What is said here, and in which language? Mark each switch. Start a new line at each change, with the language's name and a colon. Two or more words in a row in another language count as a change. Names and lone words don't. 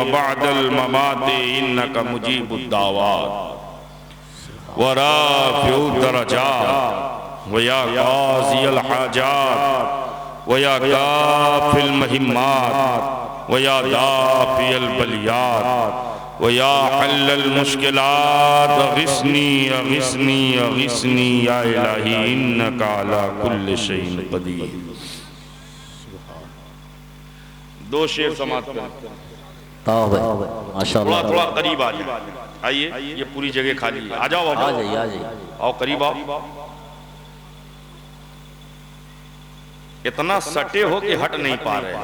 Arabic: بعد الممات إنك مجيب الدعوات ورافع الدرجات ويا قاضي الحاجات ويا كافي المهمات ويا دافع البليات ويا حلال المشكلات أغثني أغثني أغثني يا إلهي إنك على كل شيء قدير.
Urdu: دو شعر سماپت کریں. माशाअल्लाह। تھوڑا قریب آ جائے۔ آئیے، یہ پوری جگہ خالی ہے۔ آ جاؤ, آ جائیے. آؤ قریب آؤ. اتنا سٹے ہو کہ ہٹ نہیں پا رہے.